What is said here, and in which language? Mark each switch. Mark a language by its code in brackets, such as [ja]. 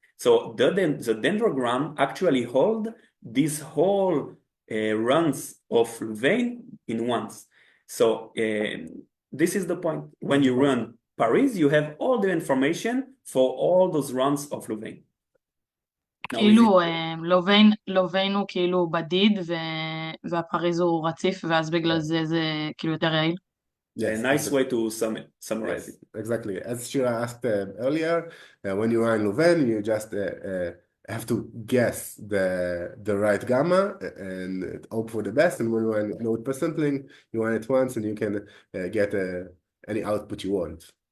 [en] So the dendrogram actually hold these whole runs of Louvain in once. So this is the point. When you run Paris, you have all the information for all those runs of Louvain. [he] כאילו לוביין הוא כאילו בדיד והפריז הוא רציף, ואז בגלל זה כאילו יותר יעיל. [en] A nice way to summarize it. Exactly. As Shira asked earlier, when you are in Louvain, you just have to guess the right gamma and hope for the best. And when you are in node per sampling, you run it once and you can get any output you want.